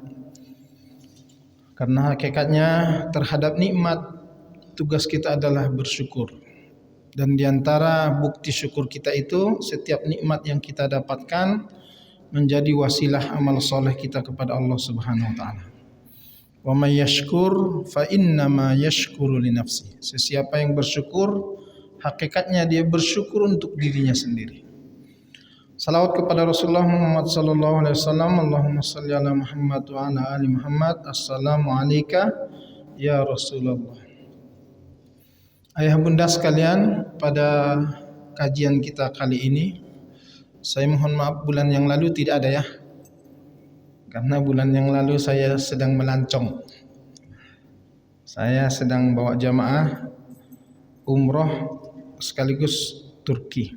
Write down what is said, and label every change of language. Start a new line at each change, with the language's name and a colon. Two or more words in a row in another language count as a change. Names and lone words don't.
Indonesian: Karena hakikatnya terhadap nikmat, tugas kita adalah bersyukur. Dan diantara bukti syukur kita itu, setiap nikmat yang kita dapatkan menjadi wasilah amal soleh kita kepada Allah
Arabic: سبحانه وتعالى. ومن يشكر فإنما يشكر لنفسه.
Indonesian: Sesiapa yang bersyukur, hakikatnya dia bersyukur untuk dirinya sendiri. Salawat kepada Rasulullah Muhammad
Arabic: صلى الله عليه وسلم. اللهم صل على محمد وعلى آل محمد. السلام عليك يا رسول الله.
Indonesian: Ayah bunda sekalian, pada kajian kita kali ini, saya mohon maaf bulan yang lalu tidak ada ya. Karena bulan yang lalu saya sedang melancong. Saya sedang bawa jamaah umroh sekaligus Turki.